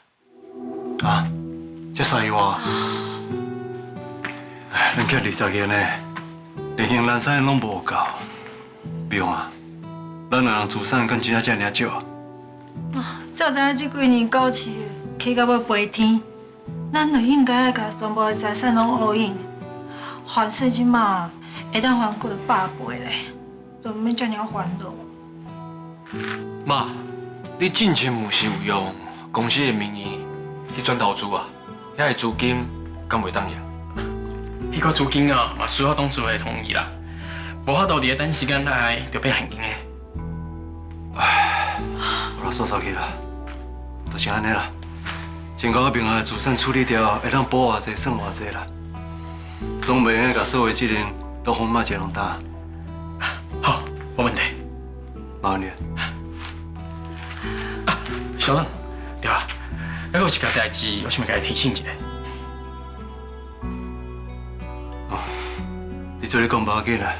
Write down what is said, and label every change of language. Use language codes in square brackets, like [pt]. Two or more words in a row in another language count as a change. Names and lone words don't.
[nan] 这3亿外，咱欠20年呢，连行南山拢无够。比如咱两人资产敢真正尔少。早知影这几年股市起到要飞天，咱就应该爱甲全部的财产拢 [en] all in， [nan] 还税即马会当还过了100倍咧，就免遮尔烦恼。妈，你之前毋是有用公司的名义去转投资啊？遐个资金敢袂当用？迄个资金嘛需要董事会同意啦，无法度伫个短时间内就变现金的。煞煞去啦，就是安尼啦。先把我名下的资产处理掉，会当保偌济算偌济啦。总袂用甲所有责任都放马一龙担。好，没问题。麻烦你。小邓，对啊，还有一件代志，我想要甲你提醒一下。你做你讲无要紧啦。